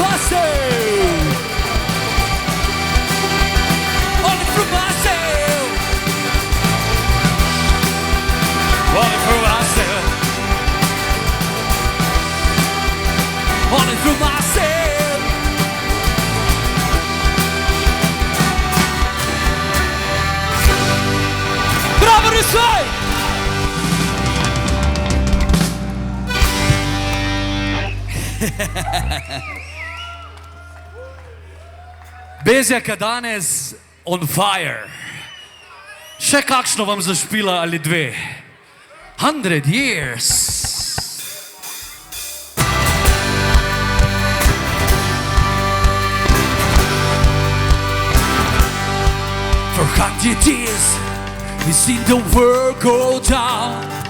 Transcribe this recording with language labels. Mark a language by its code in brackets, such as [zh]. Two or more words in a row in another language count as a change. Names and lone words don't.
[en] myself. Only for myself. Only for myself. Only for myself. [sl] Bravo Risaj! Bezjaka danes [en] on fire. [sl] Še kakšno vam zašpila ali dve? [en] 100 years. For 100 years we've seen the world go down.